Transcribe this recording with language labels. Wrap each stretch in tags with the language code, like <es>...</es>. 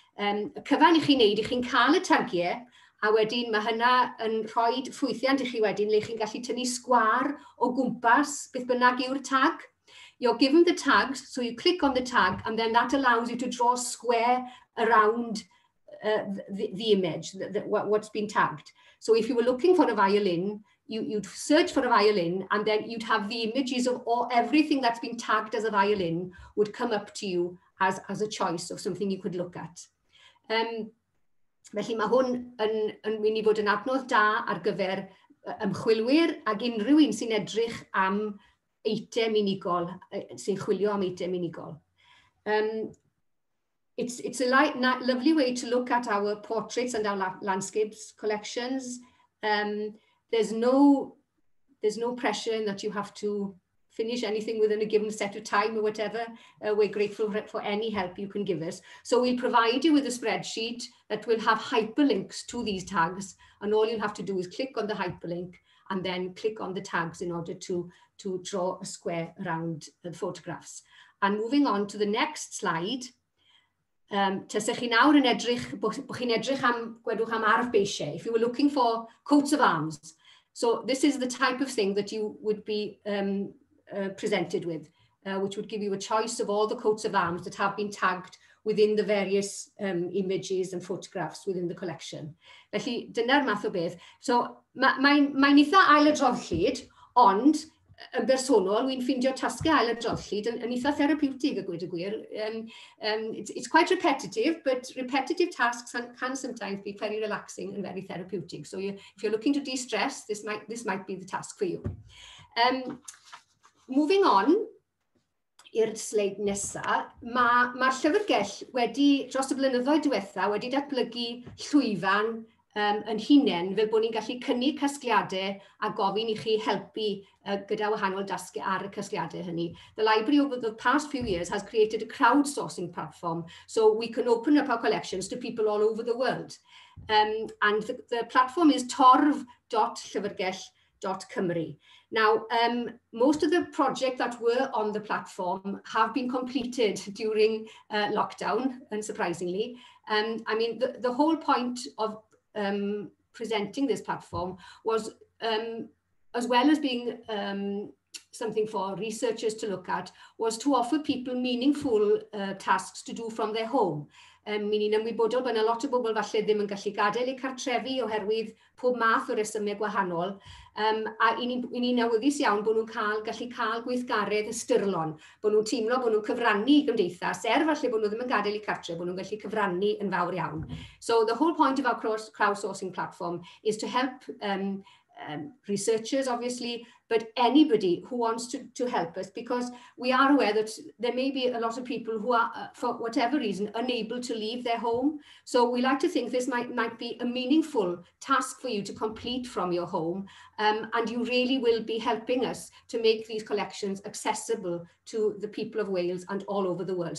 <cy>Y cyfan i chi'n neud, i chi'n cael y tagiau, a wedyn mae hynna yn rhoi ffwythiant i chi wedyn le chi'n gallu tynnu sgwar o gwmpas beth bynnag yw'r tag.</cy> <en>You're given the tags, so you click on the tag, and then that allows you to draw a square around the image, what's been tagged. So if you were looking for a violin, you'd search for a violin, and then you'd have the images of everything that's been tagged as a violin would come up to you as a choice of something you could look at.</en> <cy>Felly mae hwn yn mynd i fod yn adnodd da ar gyfer ymchwilwyr ac unrhyw un sy'n edrych am eitem unigol, sy'n chwilio am eitem unigol.</cy> <en>it's a lovely way to look at our portraits and our landscapes collections. There's no pressure in that you have to finish anything within a given set of time or whatever. We're grateful for any help you can give us. So we'll provide you with a spreadsheet that will have hyperlinks to these tags, and all you'll have to do is click on the hyperlink and then click on the tags in order to draw a square around the photographs. And moving on to the next slide,</en> <cy>tasech chi nawr yn edrych, bo chi'n edrych am, gwedwch am arf beisiau,</cy> <en>if you were looking for coats of arms. So this is the type of thing that you would be presented with, which would give you a choice of all the coats of arms that have been tagged within the various images and photographs within the collection.</en> <cy>Felly, dyna'r math o beth. So, mae'n eitha ail-adroddllyd, ond yn bersonol, wy'n ffindio tasgau ail-adroddllyd yn eitha therapeutig a gweud y gwir.</cy> <en>It's quite repetitive, but repetitive tasks can sometimes be very relaxing and very therapeutic. So if you're looking to de-stress, this might be the task for you. Moving on</en> <cy>i'r sleid nesaf, mae'r llyfrgell wedi, dros y blynyddoedd diwetha, wedi datblygu llwyfan yn hunain fel bod ni'n gallu cynnig casgliadau a gofyn i chi helpu gyda wahanol dasgu ar y casgliadau hynny.</cy> <en>The library over the past few years has created a crowdsourcing platform, so we can open up our collections to people all over the world. And the platform is torf.llyfrgell.cymru. Now, most of the projects that were on the platform have been completed during lockdown, unsurprisingly. I mean, the whole point of presenting this platform was, as well as being something for researchers to look at, was to offer people meaningful tasks to do from their home.</en> <cy>Ni'n ymwybodol bod yna lot o bobl falle ddim yn gallu gadael eu cartrefi oherwydd pob math o resymau gwahanol. A i ni'n awyddus iawn bod nhw'n gallu cael gweithgaredd ystyrlon, bod nhw'n teimlo bod nhw'n cyfrannu i gymdeithas, falle bod nhw ddim yn gadael eu cartre, bod nhw'n gallu cyfrannu yn fawr iawn.</cy> <en>So the whole point of our crowdsourcing platform is to help researchers, obviously, but anybody who wants to help us, because we are aware that there may be a lot of people who are, for whatever reason, unable to leave their home. So we like to think this might be a meaningful task for you to complete from your home, and you really will be helping us to make these collections accessible to the people of Wales and all over the world.</en>